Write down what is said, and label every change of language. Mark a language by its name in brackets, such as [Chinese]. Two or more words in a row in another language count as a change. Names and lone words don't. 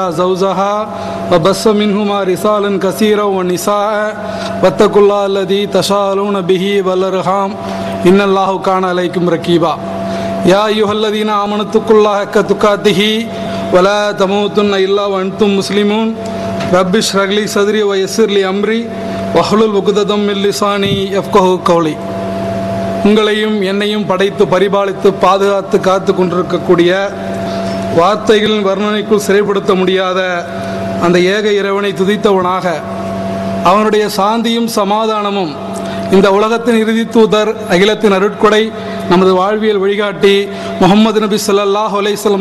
[Arabic] زوجها وبث منهما رجالا كثيرا ونساء واتقوا الله الذي تساءلون به والأرحام إن الله كان عليكم رقيبا يا أيها الذين آمنوا اتقوا الله حق تقاته ولا تموتن إلا وأنتم مسلمون رب اشرح لي صدري ويسر لي أمري واحلل عقدة من لساني يفقهوا قولي. [Tamil] உங்களையும் என்னையும் படைத்து பரிபாலித்து பாதுகாத்து காத்து கொண்டிருக்கக்கூடிய வார்த்தைகளின் வர்ணனைக்குள் சிறைப்படுத்த முடியாத அந்த ஏக இறைவனை துதித்தவனாக அவனுடைய சாந்தியும் சமாதானமும் இந்த உலகத்தின் இறுதி தூதர் அகிலத்தின் அருட்கொடை நமது வாழ்வியல் வழிகாட்டி முஹம்மது நபி [Arabic] صلى الله عليه وسلم